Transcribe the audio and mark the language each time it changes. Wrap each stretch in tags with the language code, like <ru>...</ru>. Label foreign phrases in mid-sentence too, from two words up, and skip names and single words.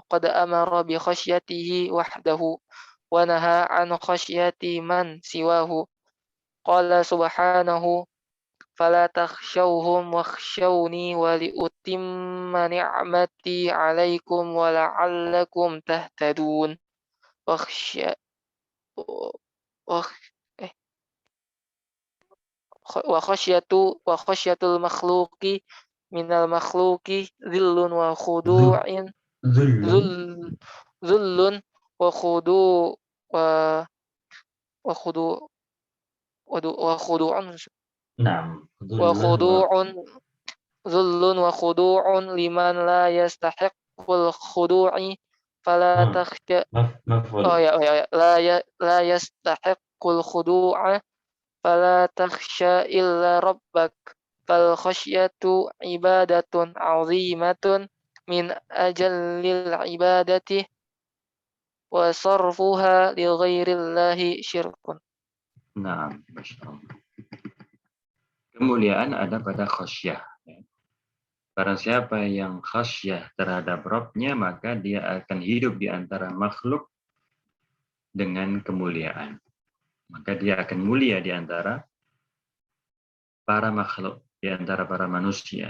<ar>قد أمر بخشيته وحده ونهى عن خشية من سواه قال سبحانه فلا تخشوهم واخشوني ولأتم نعمتي عليكم ولعلكم تهتدون واخشى وخشية المخلوق من المخلوق ذل وخضوع zullun ذل وخضوع و وخضوع وخضوع Naam, wa ذل و خضوع ذل وخضوع لمن لا يستحق الخضوع فلا تخشى maf'ul لا يستحق الخضوع فلا تخشى إلا ربك فالخشية عبادة عظيمة من أجل العبادات وصرفها لغير الله شرك. Naam, ما شاء الله.</ar> <id>Kemuliaan ada pada khasyah. Barang siapa yang khasyah terhadap Rabb-Nya, maka dia akan hidup di antara makhluk dengan kemuliaan. Maka dia akan mulia di antara para makhluk, di antara para manusia.</id>